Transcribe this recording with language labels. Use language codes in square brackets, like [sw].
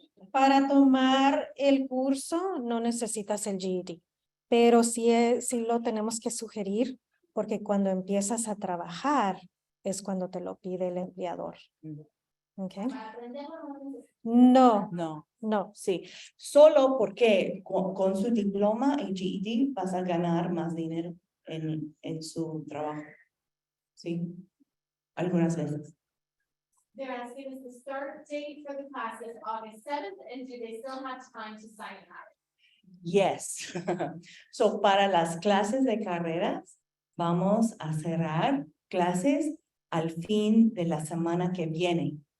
[es] Para tomar el curso no necesitas el GED, pero sí lo tenemos que sugerir porque cuando empiezas a trabajar es cuando te lo pide el empleador. [en] Okay. No. [es] Sí, solo porque con su diploma en GED vas a ganar más dinero en su trabajo. Sí, algunas veces. [en] They're asking us the start date for the class is August 7th, and do they still have time to sign up? Yes. [es] So, para las clases de carreras, vamos a cerrar clases al fin de la semana que viene.